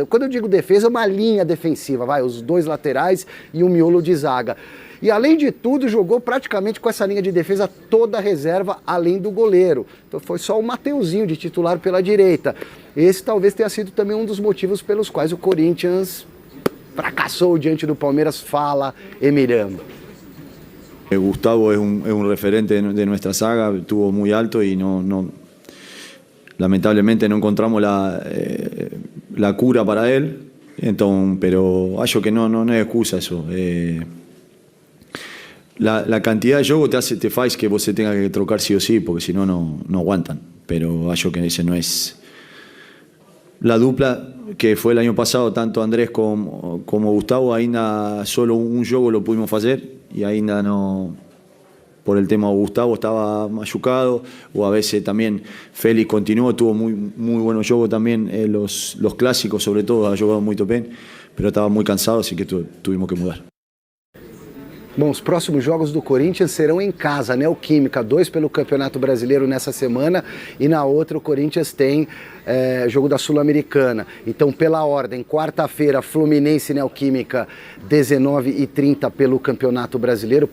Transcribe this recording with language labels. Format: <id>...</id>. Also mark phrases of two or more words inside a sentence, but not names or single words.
<pt>Quando eu digo defesa, é uma linha defensiva, os 2 laterais e um miolo de zaga. E, além de tudo, jogou praticamente com essa linha de defesa toda a reserva, além do goleiro. Então foi só o Mateuzinho de titular pela direita. Esse talvez tenha sido também um dos motivos pelos quais o Corinthians fracassou diante do Palmeiras. Fala, Emiliano.</pt> <es>Gustavo es un referente de nuestra saga, estuvo muy alto y lamentablemente no encontramos la cura para él. Entonces, pero</es> <pt>acho que</pt> <es>no es excusa eso. La cantidad de juego te</es> <pt>faz que você</pt> <es>tenga que trocar sí o sí, porque si no, no aguantan. Pero</es> <pt>acho que</pt> <es>ese no es la dupla que fue el año pasado, tanto Andrés como Gustavo, ainda solo un juego lo pudimos hacer y ainda no, por el tema de Gustavo estaba machucado, o a veces también Félix continuó, tuvo muy buenos juegos también, los clásicos sobre todo, ha jugado muy bien, pero estaba muy cansado, así que tuvimos que mudar.</es> <pt>Bom, os próximos jogos do Corinthians serão em casa, Neoquímica, 2 pelo Campeonato Brasileiro nessa semana e na outra o Corinthians tem jogo da Sul-Americana. Então, pela ordem, quarta-feira, Fluminense e Neoquímica, 19h30 pelo Campeonato Brasileiro.</pt>